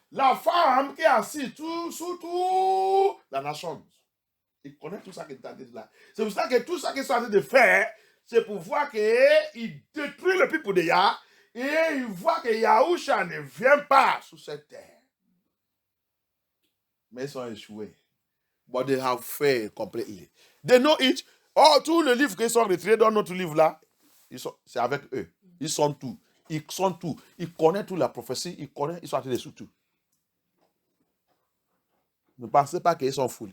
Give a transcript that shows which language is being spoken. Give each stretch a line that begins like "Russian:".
French: La femme qui est assise sous tout la nation. Il connaît tout ça qui est en train de là. C'est pour ça que tout ça qu'ils sont en train de faire, c'est pour voir qu'il détruit le peuple de Yah et il voit que Yahusha ne vient pas sur cette terre. Mais ils sont échoués.
English: But they have failed completely. They know it.
French: Oh, tous les livres qui sont retirés dans notre livre là, c'est avec eux. Ils sont tout. Ils sont tout. Ils connaissent toute la prophétie. Ils sont en train de sous tout. Ne pensez pas qu'ils sont fous.